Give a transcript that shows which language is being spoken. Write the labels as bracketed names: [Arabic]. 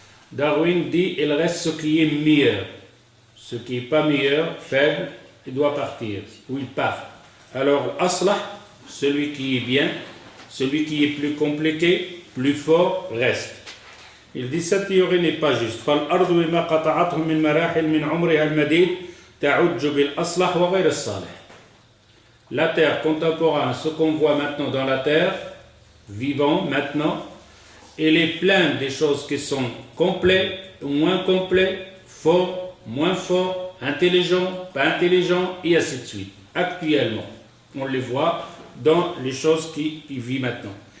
[French] Darwin dit il reste ce qui est meilleur. Ce qui n'est pas meilleur, faible, il doit partir, ou il part. Alors, aslah, celui qui est bien, celui qui est plus compliqué, plus fort, reste. Il dit cette théorie n'est pas juste. [Arabic] فالأرض بما قطعته من مراحل من عمرها المديد تعج بالأصلح وغير الصالح. [French] La terre contemporaine, ce qu'on voit maintenant dans la terre, vivant maintenant, elle est pleine des choses qui sont complets, moins complets, forts, moins forts, intelligents, pas intelligents, et ainsi de suite. Actuellement, on les voit dans les choses qui vivent maintenant.